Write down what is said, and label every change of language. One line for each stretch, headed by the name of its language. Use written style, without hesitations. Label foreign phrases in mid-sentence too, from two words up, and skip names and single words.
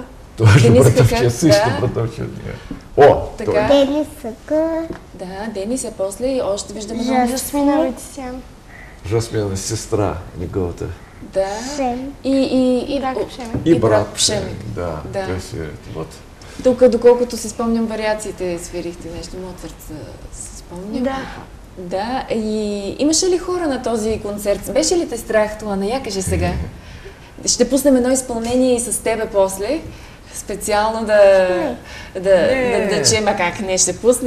Russian: Тоже
Bulgarian: Денис братовчет, Хака, също да. братовчет. О, Така. той. Денис Съка, Да, Денис е после и още виждаме много. Жасмина Витисян. Жасмина, сестра неговата. Да. Шем. И Брак Пшеми. И брат Пшеми. Да, Да.
Russian: то есть, вот.
Bulgarian: Тук, доколкото си спомням, вариациите свирихте нещо. Моцарт се спомням. Да. Да, и имаше ли хора на този концерт? Беше ли те страх, Туана? Я кажи сега. Ще пуснем едно изпълнение и с тебе после. Специално да чуем, а как не, ще пуснем.